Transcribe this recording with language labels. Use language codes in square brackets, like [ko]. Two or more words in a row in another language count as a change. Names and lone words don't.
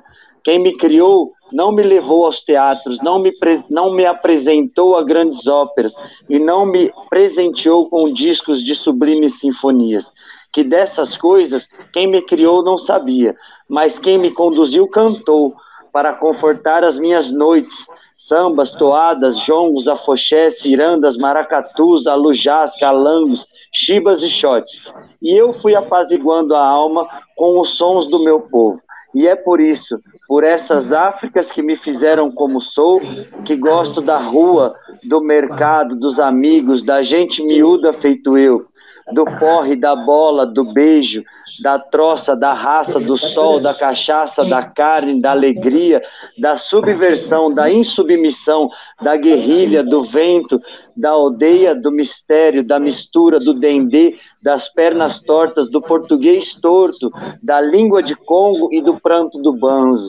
[pt] Quem me criou não me levou aos teatros, não me apresentou a grandes óperas e não me presenteou com discos de sublimes sinfonias. Que dessas coisas, quem me criou não sabia, mas quem me conduziu cantou, para confortar as minhas noites, sambas, toadas, jongos, afoxés, cirandas, maracatus, alujás, calangos, chibas e xotes. E eu fui apaziguando a alma com os sons do meu povo. E é por isso, por essas Áfricas que me fizeram como sou, que gosto da rua, do mercado, dos amigos, da gente miúda feito eu, do porre, da bola, do beijo, da troça, da raça, do sol, da cachaça, da carne, da alegria, da subversão, da insubmissão, da guerrilha, do vento, da aldeia, do mistério, da mistura, do dendê, das pernas tortas, do português torto, da língua de Congo e do pranto do banzo.